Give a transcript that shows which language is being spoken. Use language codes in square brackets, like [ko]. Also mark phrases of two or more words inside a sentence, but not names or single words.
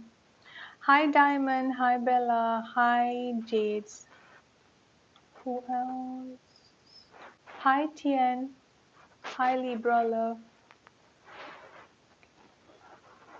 [en] Hi, Diamond. Hi, Bella. Hi, Jades. Who else? Hi, Tien. Hi, Libra love.